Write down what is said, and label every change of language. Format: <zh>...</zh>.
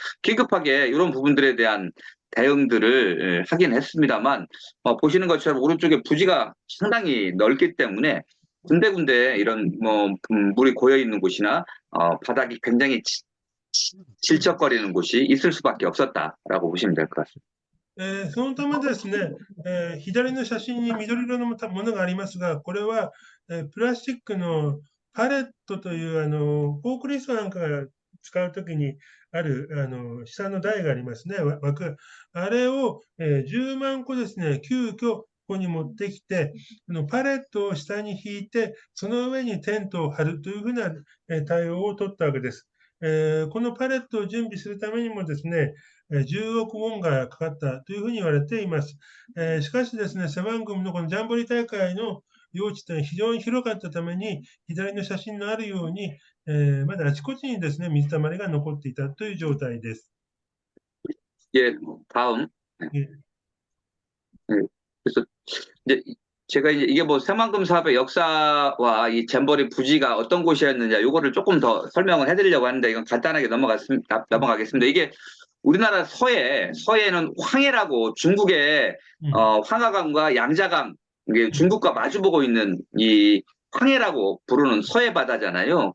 <ko>그래서 긴급하게 이런 부분들에 대한 대응들을 하긴 했습니다만, 보시는 것처럼 오른쪽에 부지가 상당히 넓기 때문에 군데군데 이런 뭐 물이 고여 있는 곳이나 바닥이 굉장히 질척거리는 곳이 있을 수밖에 없었다라고 보시면 될 것 같습니다.</ko> <ja>そのためですね、左の写真に緑色のものがありますが、これは、プラスチックのパレットというフォークリストなんかが使うときにある下の台がありますね、枠。あれを、10万個ですね、急遽ここに持ってきて、パレットを下に引いて、その上にテントを張るというふうな対応を取ったわけです。このパレットを準備するためにもですね、10億ウォンがかかったというふうに言われています。しかしですね、セバン組のこのジャンボリ大会の用地というのは非常に広かったために、左の写真のあるように、まだあちこちにですね、水たまりが残っていたという状態です。</ja> <ko>예, 다음. 예. 네, 그래서 이제 제가 이게 뭐 새만금 사업의 역사와 이 잼버리 부지가 어떤 곳이었느냐 요거를 조금 더 설명을 해드리려고 하는데 이건 간단하게 넘어가겠습니다. 이게 우리나라 서해에는 황해라고 중국의 황하강과 양자강, 이게 중국과 마주보고 있는 이 황해라고 부르는 서해 바다잖아요.</ko>